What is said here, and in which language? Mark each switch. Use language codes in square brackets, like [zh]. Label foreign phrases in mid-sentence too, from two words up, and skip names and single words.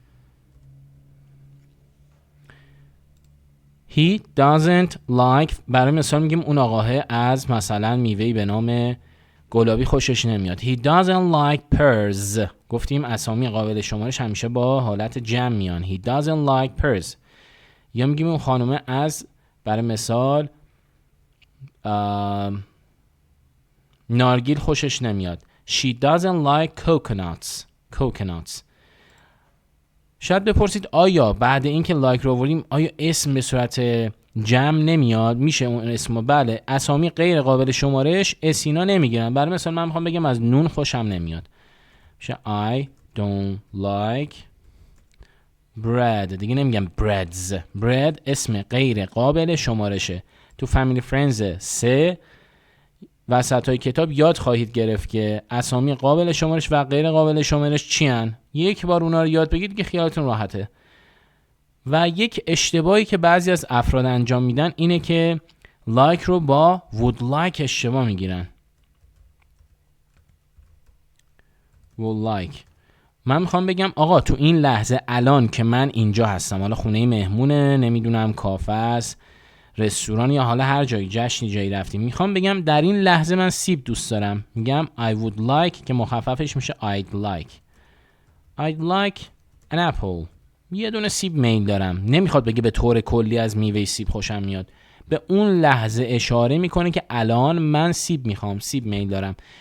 [en] He doesn't like، [fa] برای مثال میگیم اون آقاه از مثلا میوهی به نام گلابی خوشش نمیاد. [en] He doesn't like pears. [fa] گفتیم اسامی قابل شمارش همیشه با حالت جمع میان. [en] He doesn't like pears. [fa] یا میگیم اون خانومه از برای مثال نارگیل خوشش نمیاد. [en] She doesn't like coconuts. [fa] شاید بپرسید آیا بعد اینکه لایک رو آوردیم آیا اسم به صورت جمع نمیاد؟ میشه اون اسم؟ بله، اسامی غیر قابل شمارش اسینا نمیگیرن. برای مثال من میخوام بگم از نون خوشم نمیاد، میشه [en] I don't like bread. [fa] دیگه نمیگم breads. bread اسم غیر قابل شمارشه. تو فامیلی فرندز 3 وسط های کتاب یاد خواهید گرفت که اسامی قابل شمارش و غیر قابل شمارش چی هن. یک بار اونا رو یاد بگیرید که خیالتون راحته. و یک اشتباهی که بعضی از افراد انجام میدن اینه که لایک رو با [en] would like [fa] اشتباه میگیرن. [en] would like. [fa] من میخوام بگم آقا تو این لحظه الان که من اینجا هستم، حالا خونه مهمونه، نمیدونم کافه است، رستوران یا حالا هر جایی، جشنی جایی رفتیم، میخوام بگم در این لحظه من سیب دوست دارم، میگم [en] I would like [fa] که مخففش میشه [en] I'd like an apple. [fa] یه دونه سیب میل دارم. نمیخواد بگه به طور کلی از میوه سیب خوشم میاد، به اون لحظه اشاره میکنه که الان من سیب میخوام، سیب میل دارم.